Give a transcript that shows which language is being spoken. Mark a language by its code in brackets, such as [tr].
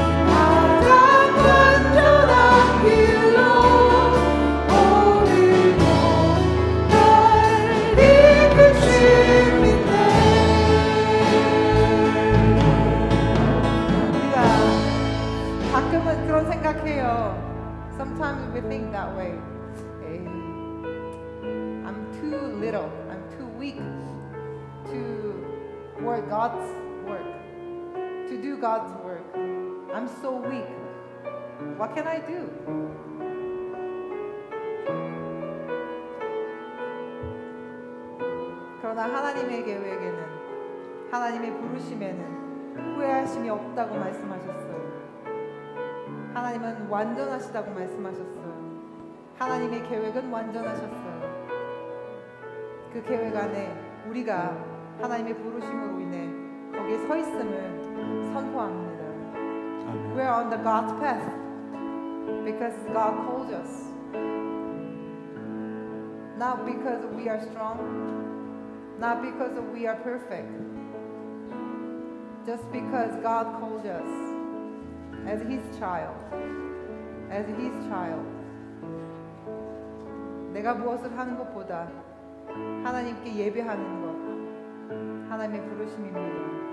[ko] 가장 완전한 길로 오늘도 날 이끄시네. 우리가 가끔은 그런 생각해요. [en] Sometimes we think that way. Hey, I'm too little. I'm too weak to work God's work. To do God's work. I'm so weak. What can I do? [ko] 그러나 하나님의 계획에는 하나님의 부르심에는 후회하심이 없다고 말씀하셨어요. 하나님은 완전하시다고 말씀하셨어요. 하나님의 계획은 완전하셨어요. 그 계획 안에 우리가 하나님의 부르심으로 인해 거기에 서 있음을 선포합니다. 아멘. [en] We're on the God's path because God called us. Not because we are strong, not because we are perfect, just because God called us as His child, as His child. [ko] 내가 무엇을 하는 것보다 하나님께 예배하는 것, 하나님의 부르심입니다.